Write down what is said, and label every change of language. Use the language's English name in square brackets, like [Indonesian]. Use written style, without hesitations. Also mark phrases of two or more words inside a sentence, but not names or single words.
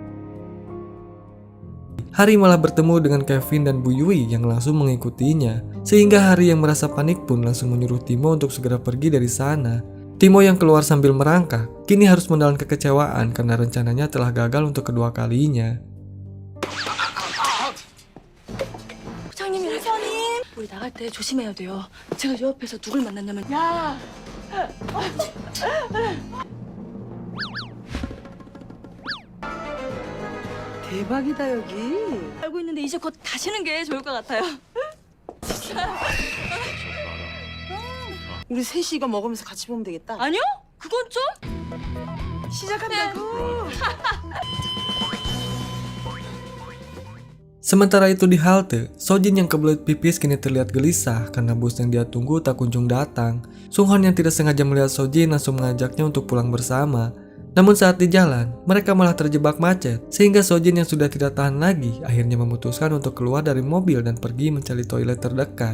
[Indonesian] Hari malah bertemu dengan Kevin dan Bu Yui yang langsung mengikutinya. Sehingga Hari yang merasa panik pun langsung menyuruh Timo untuk segera pergi dari sana. Timo yang keluar sambil merangkak, kini harus menelan kekecewaan karena rencananya telah gagal untuk kedua kalinya. [Korean] 부장님, 우리 나갈 때 조심해야 돼요. 제가 요 앞에서 누굴 만났냐면 대박이다 여기. 알고 있는데 이제 곧 가시는 게 좋을 것 같아요. 우리 셋이 이거 먹으면서 같이 보면 되겠다. 아니요? 그건 좀. 시작한다고. [Indonesian] Sementara itu di halte, Sojin yang kebelet pipis kini terlihat gelisah karena bus yang dia tunggu tak kunjung datang. Sunghon yang tidak sengaja melihat Sojin langsung mengajaknya untuk pulang bersama. Namun saat di jalan, mereka malah terjebak macet, sehingga Sojin yang sudah tidak tahan lagi akhirnya memutuskan untuk keluar dari mobil dan pergi mencari toilet terdekat.